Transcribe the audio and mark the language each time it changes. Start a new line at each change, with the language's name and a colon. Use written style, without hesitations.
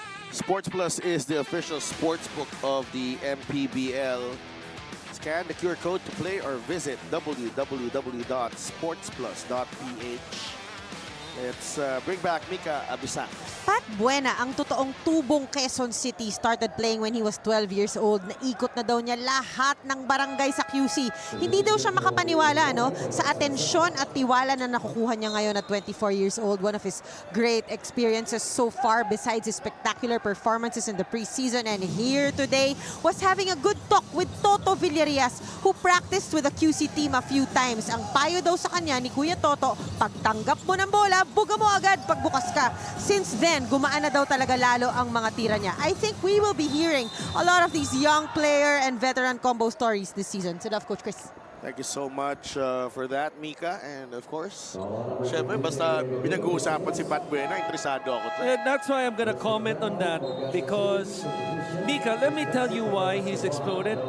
English: Sports Plus is the official sports book of the MPBL. Scan the QR code to play or visit www.sportsplus.ph. Let's bring back Mika Abisang. Pat Buena,
Filipino: ang totoong tubong
English: Quezon City, started playing when he was 12 years old.
Filipino: Naikot na daw niya lahat ng barangay sa QC. Hindi daw siya makapaniwala sa atensyon at tiwala na nakukuha niya ngayon at 24 years old.
English: One of his great experiences so far besides his spectacular performances in the preseason. And here today was having a good talk with Toto Villarias, who practiced with the QC team a few times.
Filipino: Ang payo daw sa kanya ni Kuya Toto, pagtanggap mo ng bola, buga mo agad pagbukas ka. Since then, gumaan na daw talaga lalo ang mga tira niya.
English: I think we will be hearing a lot of these young player and veteran combo stories this season. So, Coach Chris. Thank you so much for that, Mika. And of course,
Filipino: syempre, basta pinag-uusapan si Pat Buena, interesado ako.
English: That's why I'm gonna comment on that, because Mika, let me tell you why he's exploded.